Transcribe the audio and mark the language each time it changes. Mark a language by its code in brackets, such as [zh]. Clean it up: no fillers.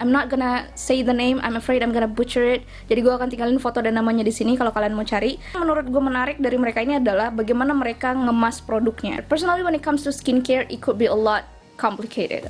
[en] I'm not gonna say the name, I'm afraid I'm gonna butcher it. [id] Jadi gue akan tinggalin foto dan namanya di sini kalau kalian mau cari. Menurut gue menarik dari mereka ini adalah bagaimana mereka ngemas produknya. [en] Personally, when it comes to skincare, it could be a lot complicated.